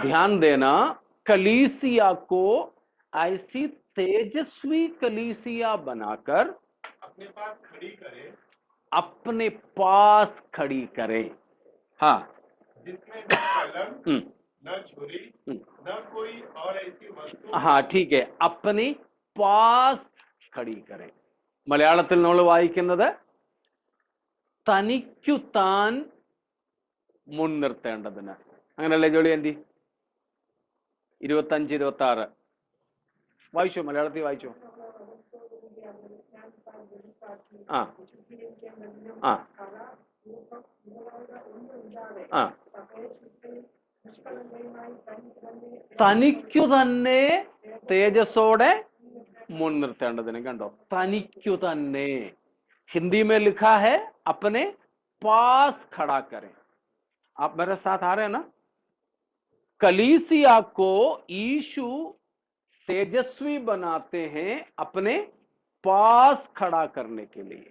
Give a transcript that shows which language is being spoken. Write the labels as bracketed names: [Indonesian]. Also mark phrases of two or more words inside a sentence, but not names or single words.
[Hindi] ध्यान देना, कलीसिया को ऐसी तेजस्वी कलीसिया बनाकर अपने पास खड़ी करे, अपने पास खड़ी करे। हाँ, जिसमें न कलम, हम्म, न छुरी, न कोई और ऐसी वस्तु हाँ ठीक है, अपने पास खड़ी करे. [Malayalam] മലയാളത്തിൽ നമ്മൾ വായിക്കുന്നത് തനിക്കു താൻ മുൻനിർത്തേണ്ടതിന്. അങ്ങനല്ലേ ജോളി ആന്റി? 25-26 വായിച്ചോ, മലയാളത്തിൽ വായിച്ചോ. ആ ആ ആ തനിക്കു തന്നെ തേജസ്സോടെ മുൻനിർത്തേണ്ടതിന്. കണ്ടോ, തനിക്കു തന്നെ. [Hindi] हिंदी में लिखा है अपने पास खड़ा करें. आप मेरे साथ आ रहे हैं ना? कलीसिया को यीशु तेजस्वी बनाते हैं अपने पास खड़ा करने के लिए.